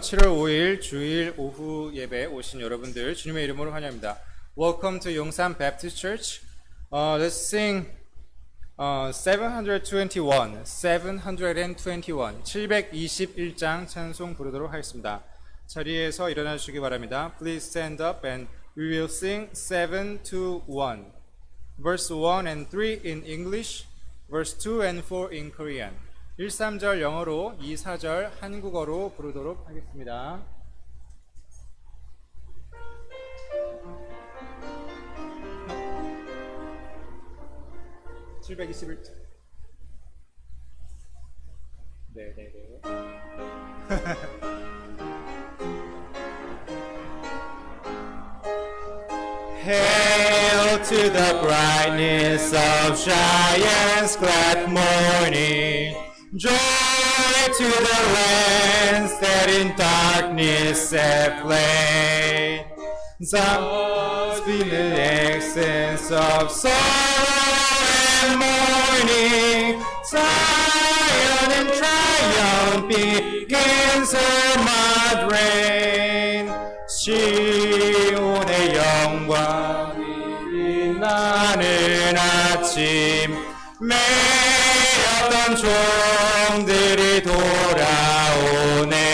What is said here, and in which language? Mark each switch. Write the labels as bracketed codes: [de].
[ko] 7월 5일 주일 오후 예배 오신 여러분들 주님의 이름으로 환영합니다. [en] Welcome to 용산 Baptist Church. Let's sing 721, [ko] 721장 찬송 부르도록 하겠습니다. 자리에서 일어나 주시기 바랍니다. [en] Please stand up and we will sing 721. Verse 1 and 3 in English, verse 2 and 4 in Korean. [ko] 1, 3절 영어로, 2, 4절 한국어로 부르도록 하겠습니다. 네, 721절. 네네네. [en] Hail to the brightness of Zion's glad morning. Joy to the lands that in darkness have lain. Thus be the accents of sorrow and mourning. Zion in triumph begins her mud reign. [ko] 시온의 영광이 빛나는 아침. 매였던 종들이 돌아오네.